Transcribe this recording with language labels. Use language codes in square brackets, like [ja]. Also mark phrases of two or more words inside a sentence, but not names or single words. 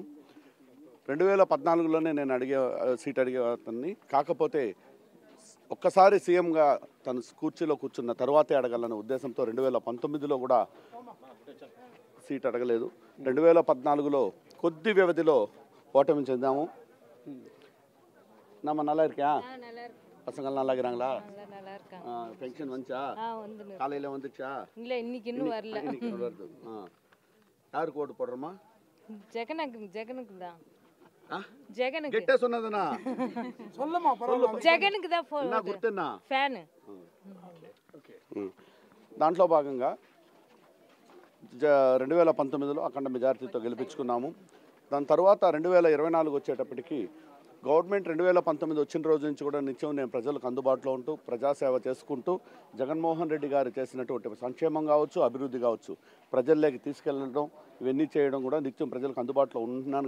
[te] 2014లోనే నేను సీట్ అడిగే అతన్ని. కాకపోతే ఒక్కసారి సీఎంగా తను కుర్చీలో కూర్చున్న తర్వాతే అడగాలనే ఉద్దేశంతో 2019లో కూడా సీట్ అడగలేదు. 2014లో కొద్ది వ్యవధిలో ఓటమి చెందాము. [ta] நம்ம நல்லா இருக்கியா? பசங்கள் நல்லா இருக்கிறாங்களா? பென்ஷன் வந்துச்சா? காலையில் வந்துச்சா? இல்லை இன்னைக்கு இன்னும் வரல. வருது. யாருக்கு ஓட்டு போடுறோமா? ஜெகனுக்கு தான். ஜெகனுக்கு கிட்ட சொன்னதுனா சொல்லமா [te] జగన్కి దా ఫోన్ నా గుర్తున్నా ఫ్యాన్. దాంట్లో భాగంగా 2019లో అఖండ మెజారిటీతో గెలిపించుకున్నాము. దాని తర్వాత 2024 వచ్చేటప్పటికి గవర్నమెంట్ 2019 వచ్చిన రోజు నుంచి కూడా నిత్యం నేను ప్రజలకు అందుబాటులో ఉంటూ ప్రజాసేవ చేసుకుంటూ జగన్మోహన్ రెడ్డి గారు చేసినటువంటి సంక్షేమం కావచ్చు, అభివృద్ధి కావచ్చు, ప్రజల్లోకి తీసుకెళ్ళడం ఇవన్నీ చేయడం కూడా నిత్యం ప్రజలకు అందుబాటులో ఉంటున్నాను.